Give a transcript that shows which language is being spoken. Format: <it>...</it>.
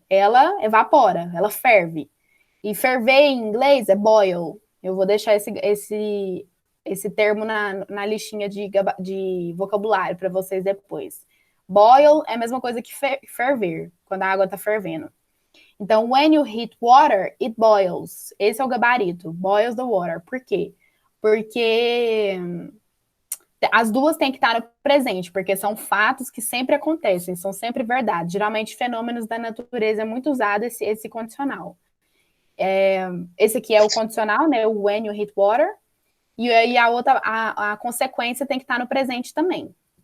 <pt>Ela evapora, ela ferve. E ferver em inglês é boil. Eu vou deixar esse termo na listinha de vocabulário para vocês depois. Boil é a mesma coisa que ferver, quando a água está fervendo.</pt> <en>Então, when you heat water, it boils.</en> <pt>Esse é o gabarito, boils the water. Por quê? Porque as duas têm que estar no presente, porque são fatos que sempre acontecem, são sempre verdade. Geralmente, fenômenos da natureza é muito usado esse condicional. Esse aqui é o condicional, né? O when you hit water. E aí a outra, a consequência tem que estar no presente também.</pt>